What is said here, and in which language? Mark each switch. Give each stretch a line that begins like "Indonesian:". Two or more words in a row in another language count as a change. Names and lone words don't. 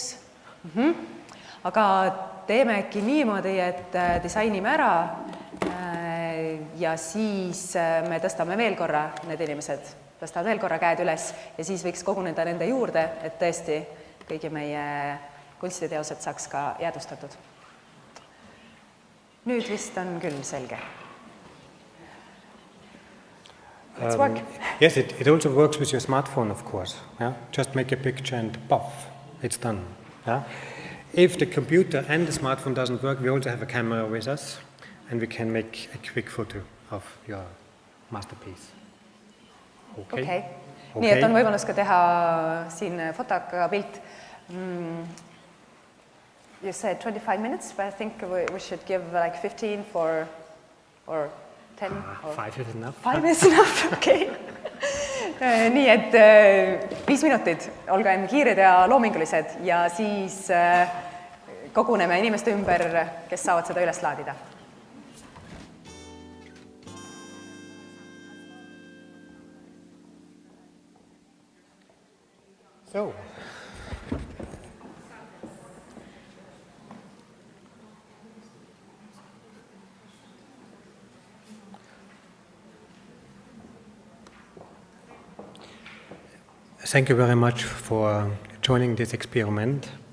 Estonian: Aga teeme äkki niimoodi, et disainime ära ja siis me tõstame veel korra, need inimesed tõstavad veel korra käed üles ja siis võiks koguneda nende juurde, et tõesti kõigi meie kunstiteosed saaks ka jäädustatud. Nüüd vist on küll selge.
English: Let's work. Yes, it also works with your smartphone, of course. Yeah? Just make a picture and puff, it's done. Yeah? If the computer and the smartphone doesn't work, we also have a camera with us, and we can make a quick photo of your masterpiece. Okay.
Estonian: Nii, et on võimalus ka teha siin fotoga pilt.
English: You said 25 minutes, but I think we should give like 15 or 10 or 5 is enough. 5 is enough,
Estonian: okei. Nii et 5 minutit, olgem kiired ja loomingulised ja siis koguneme inimeste ümber, kes saavad seda üles laadida.
English: So. Thank you very much for joining this experiment.